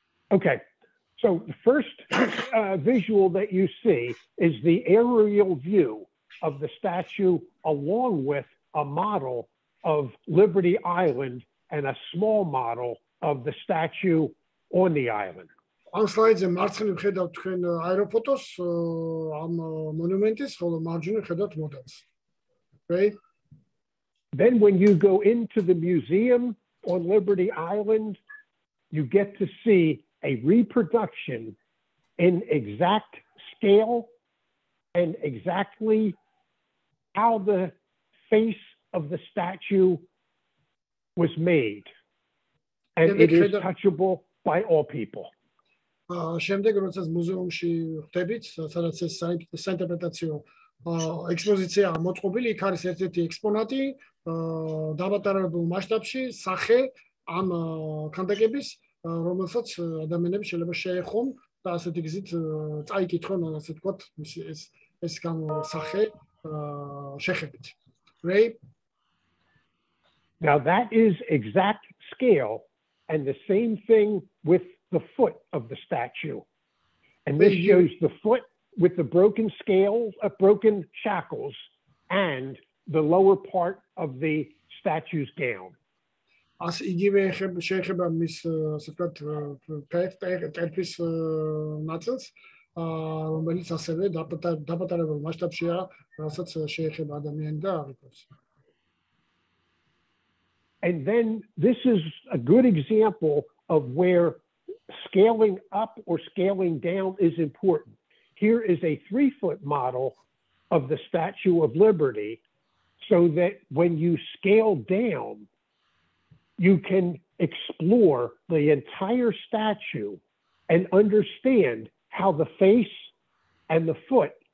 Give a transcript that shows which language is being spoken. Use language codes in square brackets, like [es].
[en] Okay. So the first visual that you see is the aerial view of the statue along with a model of Liberty Island and a small model of the statue on the island. [ka] ამ სლაიდზე მარცხნივ ხედავთ თქვენ აეროფოტოს ამ მონუმენტის, ხოლო მარჯვნივ ხედავთ მოდელს. [en] Okay? Then when you go into the museum on Liberty Island, you get to see a reproduction in exact scale and exactly how the face of the statue was made. And it is touchable by all people. [ka] შემდეგ როდესაც მუზეუმში ხდებით, სადაც ეს საინტერპრეტაციო ექსპოზიცია მოწყობილი, იქ არის ერთ-ერთი ექსპონატი დაბატარებულ მასშტაბში, სახე ამ ქანდაკების, რომელსაც ადამიანები შეიძლება შეეხონ და ასეთი გზით წაიკითხონ, ასე ვთქვათ, ეს სახე შეხებით. [en] Right? Now that is exact scale, and the same thing with the foot of the statue. And this shows the foot with the broken scales, broken shackles, and the lower part of the statue's gown. As [ka] იგივე შეეხება მის, ასე ვთქვათ, ტერფის ნაწილს, რომელიც ასევე დაბატარებულ მასშტაბშია, რასაც შეეხება ადამიანი და აღიქვას. [en] And then this is a good example of where scaling up or scaling down is important. Here is a 3-foot model of the Statue of Liberty, so that when you scale down, you can explore the entire statue and understand how the face and the foot